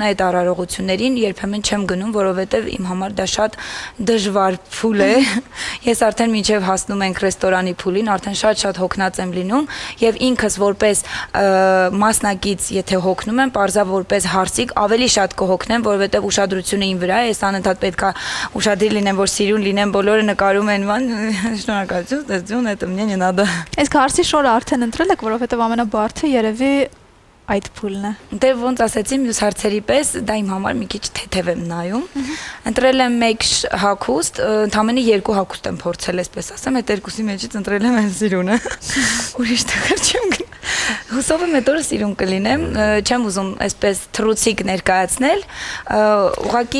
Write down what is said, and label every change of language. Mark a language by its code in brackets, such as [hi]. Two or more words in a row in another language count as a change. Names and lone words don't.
[hy] այդ արարողություններին երբեմն չեմ գնում, որովհետև իմ համար դա շատ դժվար փուլ է։ Ես արդեն մինչև հասնում ենք ռեստորանի փուլին, արդեն շատ հոգնած եմ լինում եւ ինքս որպես մասնակից, եթե հոգնում եմ, parza որպես հարսիկ ավելի շատ կհոգնեմ, որովհետև ուշադրությունը իմ վրա է, ես անընդհատ պետքա ուշադիր լինեմ, որ սիրուն լինեմ, բոլորը նկարում են Շնորհակալություն, [ru] это мне не надо։ [hy] Իսկ հարսի շորը արդեն ընտրել եք, որովհետև ամենաբարդը երևի այդ փուլն է։ Դե ոնց ասեցի, մյուս հարցերի պես դա իմ համար մի քիչ թեթև եմ նայում։ Ընտրել եմ մեկ հագուստ, ընդամենը 2 հագուստ եմ փորձել, այսպես ասեմ, այդ երկուսի մեջից ընտրել եմ այն սիրունը։ Ուրիշ տեղ չեմ գնա։ Հուսով եմ այդ օրը սիրուն կլինեմ, չեմ ուզում այսպես թռուցիկ ներկայացնել, ուղղակի